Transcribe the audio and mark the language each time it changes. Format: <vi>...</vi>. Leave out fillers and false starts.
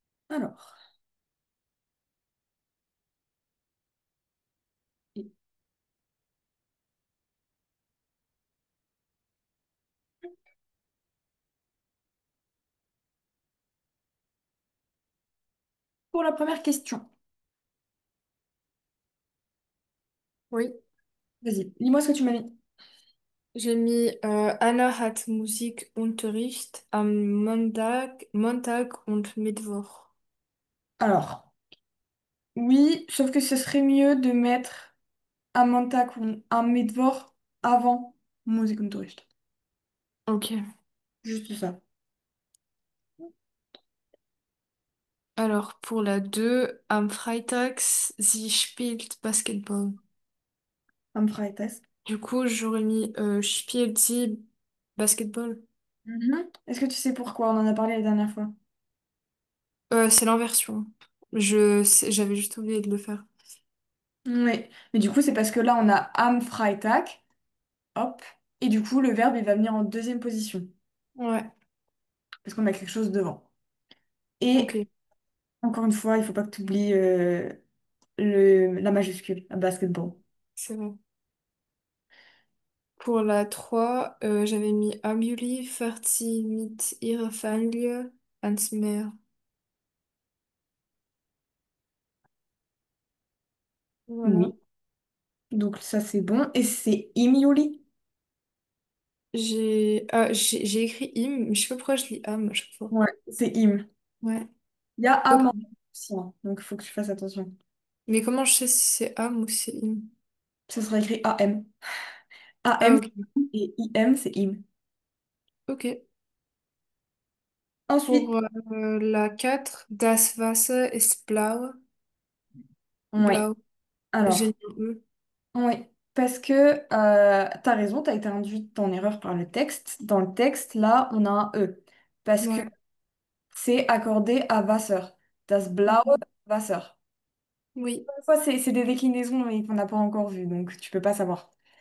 <fr>Alors, et pour la première question, Oui. vas-y, lis-moi ce que tu m'as mis. J'ai mis</fr> <de>Anna hat Musikunterricht am Montag und Mittwoch.</de> <fr>Alors, oui, sauf que ce serait mieux de mettre un Montag ou un Mittwoch avant Musikunterricht. Ok. Juste ça. Alors, pour la 2,</fr> <de>am Freitag, sie spielt Basketball. Am Freitag.</de> <fr>Du coup, j'aurais mis</fr> <de>spielt sie Basketball.</de> <fr>Mhm. Est-ce que tu sais pourquoi? On en a parlé la dernière fois. C'est l'inversion. J'avais juste oublié de le faire. Oui, mais du coup, c'est parce que là, on a am Freitag, hop, et du coup, le verbe, il va venir en deuxième position, Ouais, parce qu'on a quelque chose devant. ok, Et encore une fois, il faut pas que tu oublies la majuscule, à basketball. c'est vrai. Pour la 3, j'avais mis</fr> <de>am Juli fährt sie mit ihrer Familie ans Meer.</de> <fr>Voilà. Oui, donc ça, c'est bon. Et c'est im Yuli. J'ai écrit im, mais je sais pas pourquoi je lis am à chaque fois. Ouais, c'est im. Ouais. Il y a Ok. am en aussi, hein, donc il faut que tu fasses attention. Mais comment je sais si c'est am ou si c'est im? Ça sera écrit am. Ah, Am ok. et im, c'est im. Ok. Ensuite, Pour la 4,</fr> <de>das Wasser ist blau.</de> <fr>ouais. Blau. J'ai Alors, mis un E. oui, parce que tu as raison, tu as été induite en erreur par le texte. Dans le texte, là, on a un E. Parce que Ouais. c'est accordé à Wasser.</fr> <de>Das blaue</de> <fr>Mhm. Wasser. Oui. Des fois, c'est des déclinaisons mais qu'on n'a pas encore vues, donc tu peux pas savoir.</fr>